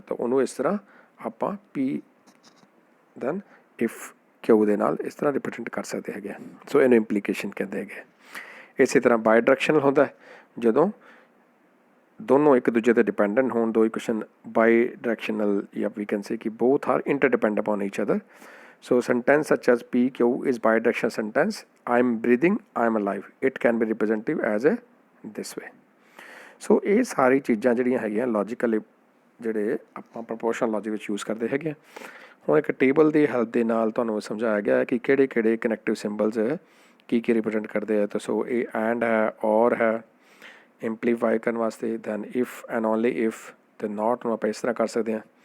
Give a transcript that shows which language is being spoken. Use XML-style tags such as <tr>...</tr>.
<pa>ਤਾਂ ਉਹਨੂੰ ਇਸ ਤਰ੍ਹਾਂ ਆਪਾਂ ਪੀ ਦੈਨ ਇਫ ਕਿਉਂ ਦੇ ਨਾਲ ਇਸ ਤਰ੍ਹਾਂ ਰਿਪਰੈਜ਼ੈਂਟ ਕਰ ਸਕਦੇ ਹੈਗੇ। ਸੋ ਇਹਨੂੰ ਇੰਪਲੀਕੇਸ਼ਨ ਕਹਿੰਦੇ ਹੈਗੇ। ਇਸੇ ਤਰ੍ਹਾਂ ਬਾਈ ਡਾਇਰੈਕਸ਼ਨਲ ਹੁੰਦਾ ਜਦੋਂ ਦੋਨੋਂ ਇੱਕ ਦੂਜੇ 'ਤੇ ਡਿਪੈਂਡੈਂਟ ਹੋਣ, ਦੋ ਇਕੁਏਸ਼ਨ ਬਾਈ ਡਾਇਰੈਕਸ਼ਨਲ ਜਾਂ</pa> <en>We can say ਕਿ both are interdepend upon each other. So sentence such as PQ is bidirectional sentence. I am breathing, I am alive. It can be representative as a this way.</en> <pa>So ਇਹ ਸਾਰੀ ਚੀਜ਼ਾਂ ਜਿਹੜੀਆਂ ਹੈਗੀਆਂ logical ਜਿਹੜੇ ਆਪਾਂ ਪ੍ਰਪੋਰਸ਼ਨਲ logic ਵਿੱਚ use ਕਰਦੇ ਹੈਗੇ ਆ। ਹੁਣ ਇੱਕ ਟੇਬਲ ਦੀ ਹੈਲਪ ਦੇ ਨਾਲ ਤੁਹਾਨੂੰ ਸਮਝਾਇਆ ਗਿਆ ਹੈ ਕਿ ਕਿਹੜੇ ਕਿਹੜੇ ਕਨੈਕਟਿਵ ਸਿੰਬਲਸ ਕੀ ਰਿਪਰੈਜ਼ੈਂਟ ਕਰਦੇ ਆ। ਤਾਂ ਸੋ ਇਹ ਐਂਡ ਹੈ, ਔਰ ਹੈ, ਇੰਪਲੀਫਾਈ ਕਰਨ ਵਾਸਤੇ, then if and only if, ਅਤੇ ਨਾਟ ਨੂੰ ਆਪਾਂ ਇਸ ਤਰ੍ਹਾਂ ਕਰ ਸਕਦੇ ਹਾਂ।</pa>